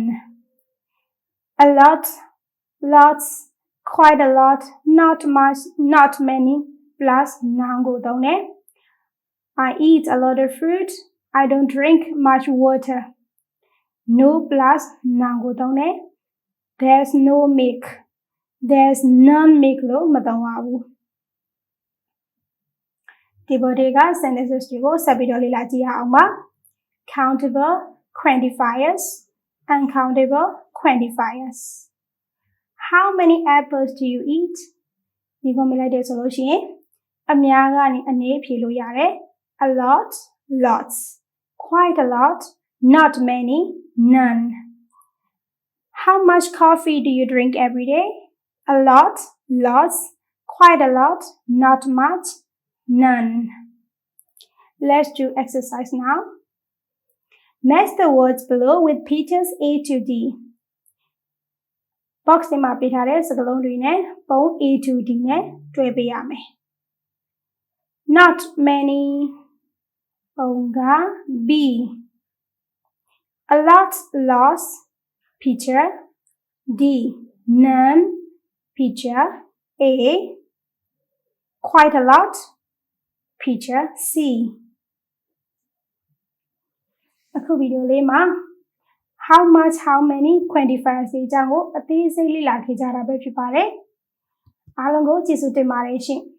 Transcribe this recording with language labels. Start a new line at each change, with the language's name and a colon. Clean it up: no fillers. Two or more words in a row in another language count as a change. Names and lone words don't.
English: A lot, lots, quite a lot, not much, not many, plus none go down there. I eat a lot of fruit. I don't drink much water. No plus none go down there. There's no milk. There's none milk lo
Burmese: မသုံးပါဘူးဒီပေါ်တွေက sentences တွေကိုဆက်ပြီးတော့လေ့လာကြည့်ရအောင်ပါ
English: countable quantifiers uncountable quantifiers How many apples do you eat
Burmese: ဒီကိုမြင်လိုက်တဲ့ဆိုလို့ရှိရင်အများကနေအနေဖြေလို့ရတယ်
English: A lot, lots. Quite a lot, not many, none. How much coffee do you drink every day? A lot, lots. Quite a lot, not much, none. Let's do exercise now. Match the words below with pictures A to D.
Burmese: Box ထဲမှာပေးထားတဲ့စကားလုံးတွေနဲ့ပုံ
English: A to D
Burmese: နဲ့တွဲပေးရမယ်
English: Not many Onga B A lot loss picture D none picture A Quite a lot picture C
Burmese: အခုဗီဒီယိုလေးမှာ
English: how much how many quantifiers
Burmese: တွေအကြောင်းကိုအသေးစိတ်လေ့လာခဲ့ကြတာပဲဖြစ်ပါတယ်အားလုံးကိုကျေးဇူးတင်ပါတယ်ရှင်